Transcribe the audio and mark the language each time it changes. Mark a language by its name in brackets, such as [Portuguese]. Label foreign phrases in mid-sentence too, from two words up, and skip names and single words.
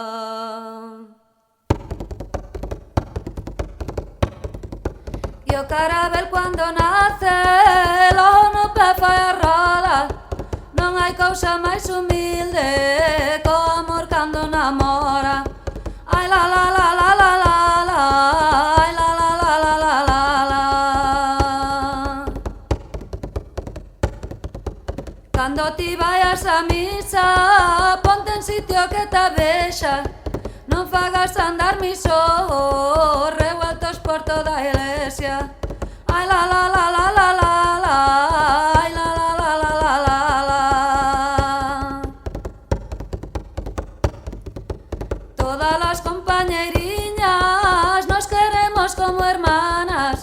[Galician] E o carabel cuando nace logo no pé fai a roda. Non hai cousa máis humilde co amor cando namora. Ai la la la la la la la, ai la la la la la la la. Cando ti vayas a misa, ponte en sitio que te vexa. Non fagas andar [Spanish] mis ojos revueltos [Galician] por toda a iglesia. Ay la la la la la la la, ay la la la la la la la. [Spanish] Todas las compañeriñas nos queremos como hermanas.